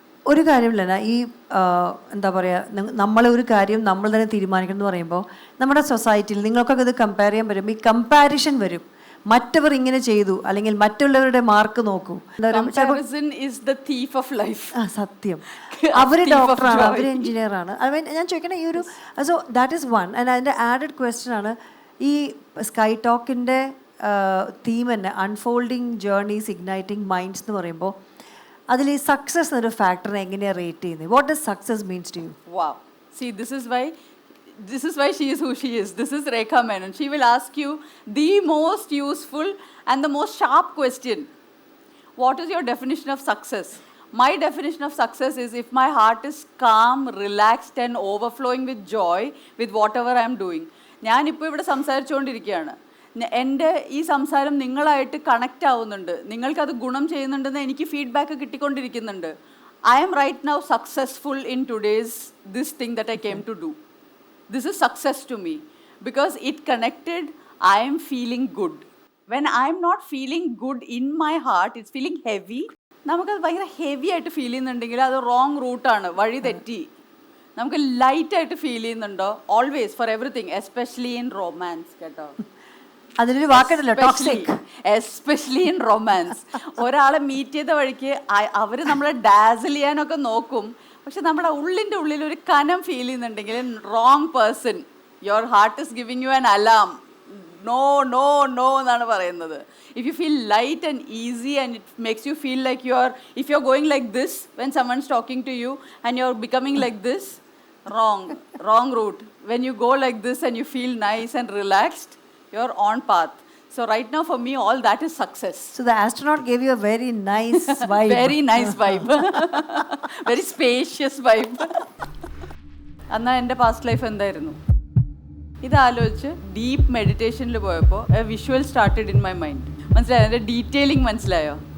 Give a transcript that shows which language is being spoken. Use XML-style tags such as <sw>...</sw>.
<ml>ഒരു കാര്യമില്ല, ഈ എന്താ പറയുക, നമ്മളെ ഒരു കാര്യം നമ്മൾ തന്നെ തീരുമാനിക്കണം എന്ന് പറയുമ്പോൾ നമ്മുടെ സൊസൈറ്റിയിൽ നിങ്ങൾക്കൊക്കെ ഇത് കമ്പയർ ചെയ്യാൻ വരും. ഈ കമ്പാരിഷൻ വരും. മറ്റവർ ഇങ്ങനെ ചെയ്തു, അല്ലെങ്കിൽ മറ്റുള്ളവരുടെ മാർക്ക് നോക്കൂ.</ml> <en>Comparison is the thief of life.</en> <ml>സത്യം. അവര് ഡോക്ടറാണ്, അവര് എഞ്ചിനീയർ ആണ്. ഞാൻ ചോദിക്കണേ ഈ ഒരു,</ml> <en>So that is one.</en> <ml>And അതിൻ്റെ ആഡഡ് ക്വസ്റ്റ്യൻ ആണ് ഈ സ്കൈ ടോക്കിൻ്റെ തീം തന്നെ, അൺഫോൾഡിങ് ജേർണീസ് ഇഗ്നൈറ്റിംഗ് മൈൻഡ്സ് എന്ന് പറയുമ്പോൾ അതിൽ ഈ സക്സസ് എന്നൊരു ഫാക്ടറിനെ എങ്ങനെയാണ് റേറ്റ് ചെയ്യുന്നത്?</ml> <en>What does success means to you? Wow. See, this is why she is who she is. This is Rekha Menon. She will ask you the most useful and the most sharp question. What is your definition of success? My definition of success is if my heart is calm, relaxed and overflowing with joy with whatever I am doing.</en> <ml>ഞാനിപ്പോൾ ഇവിടെ സംസാരിച്ചുകൊണ്ടിരിക്കുകയാണ്. എൻ്റെ ഈ സംസാരം നിങ്ങളായിട്ട് connect ആവുന്നുണ്ട്, നിങ്ങൾക്കത് ഗുണം ചെയ്യുന്നുണ്ടെന്ന് എനിക്ക് feedback കിട്ടിക്കൊണ്ടിരിക്കുന്നുണ്ട്.</ml> <en>I am right now successful in today's this thing that I came to do. This is success to me because it connected. I am feeling good. When I am not feeling good in my heart, it's feeling heavy.</en> <ml>നമുക്കത് ഭയങ്കര heavy ആയിട്ട് feel ചെയ്യുന്നുണ്ടെങ്കിൽ അത് wrong റൂട്ടാണ്, വഴി തെറ്റി. നമുക്ക് light ആയിട്ട് ഫീൽ ചെയ്യുന്നുണ്ടോ?</ml> <en>Always, for everything, especially in romance.</en> <ml>കേട്ടോ, അതിലൊരു വാക്കുണ്ടല്ലോ, ടോക്സിക്.</ml> <en>Especially in romance.</en> <ml>ഒരാളെ മീറ്റ് ചെയ്ത വഴിക്ക് അവർ നമ്മളെ ഡാസിൽ ചെയ്യാനൊക്കെ നോക്കും, പക്ഷെ നമ്മുടെ ഉള്ളിൻ്റെ ഉള്ളിൽ ഒരു കനം ഫീൽ ചെയ്യുന്നുണ്ടെങ്കിൽ wrong person.</ml> <en>Your heart is giving you an alarm. No no no</en> <ml>എന്നാണ് പറയുന്നത്.</ml> <en>If you feel light and easy and it makes you feel like if you're going like this when someone's talking to you and you're becoming like this, wrong route. When you go like this and you feel nice and relaxed, you're on path. So right now for me all that is success. So the astronaut gave you a very nice vibe. Very nice vibe. Very spacious vibe.</en> <ml>അന്നാ എൻ്റെ past life എന്തായിരുന്നു ഇതാലോചിച്ച് deep മെഡിറ്റേഷനിൽ പോയപ്പോൾ</ml> <en>A visual started in my mind.</en> <ml>മനസ്സിലായോ? എൻ്റെ detailing മനസ്സിലായോ?</ml>